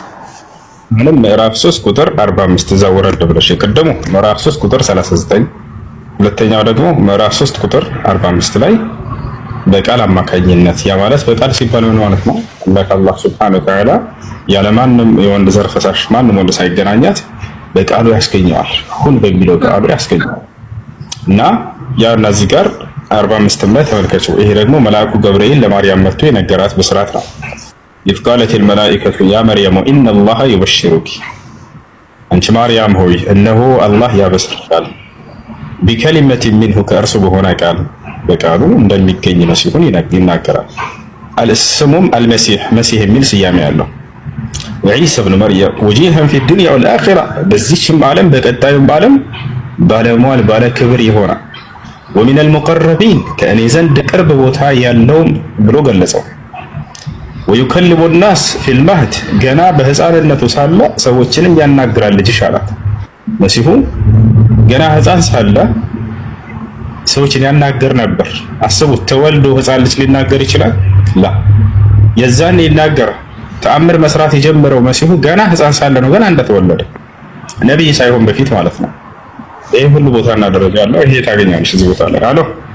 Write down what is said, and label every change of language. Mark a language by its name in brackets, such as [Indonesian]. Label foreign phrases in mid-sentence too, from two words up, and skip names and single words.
[Amharic] ማለት ምዕራፍ 3 ቁጥር 45 እዛ ወረድ ብለሽ የቀደሙ ምዕራፍ 3 ቁጥር 39 ሁለተኛው ደግሞ ምዕራፍ 3 ቁጥር 45 ላይ በቃል አማካኝነት ያ ማለት በቃል ሲባል ምን ማለት ነው? አላህ [Arabic] سبحانه وتعالى [Amharic] ያለማንም የወንድ ዘር ፈሳሽ ማንም ወንድ ሳይገናኛት በቃሉ ያስገኘዋል። ሁን በሚለው ቃሉ ያስገኘዋል እና ያ እነዚህ ጋር 45 ላይ ተመልከቱ። ይሄ ደግሞ መልአኩ ገብርኤል ለማርያም መጥቶ የነገራት በስራት ነው። [Arabic] إذ قالت الملائكة يا مريم إن الله يبشرك [Amharic] አንቺ ማርያም ሆይ እነሆ አላህ ያበስርሻል [Arabic] بكلمة منه [Amharic] ከእርሱ በሆነ ቃል በቃሉ እንደሚገኝ መሲሁን ይናገራል። [Arabic] اسمه المسيح [Amharic] መሲህ የሚል ስያሜ ያለው [Arabic] وعيسى ابن مريم وجيها في الدنيا والآخرة [Amharic] በዚህም ዓለም በቀጣዩም ዓለም ባለሟል ባለ ክብር ይሆናል። [Arabic] ومن المقربين [Amharic] ከእኔ ዘንድ ቅርብ ቦታ ያለው ብሎ ገለጸው። [Arabic] ويكلم الناس في المهد [Amharic] ገና በህፃንነቱ ሳለ ሰዎችንም ያናግራል ልጅሽ አላት። መሲሁ ገና ህፃን ሳለ ሰዎችን ያናገር ነበር። አስቡት፣ ተወልዶ ህፃን ልጅ ሊናገር ይችላል? ላ የዛን ይናገር ተአምር መስራት የጀመረው መሲሁ ገና ህፃን ሳለ ነው፣ ገና እንደተወለደ ነብይ ሳይሆን በፊት ማለት ነው። ይሄ ሁሉ ቦታና ደረጃ አለው። ይሄ ታገኛለሽ እዚህ ቦታ ላይ። አሎ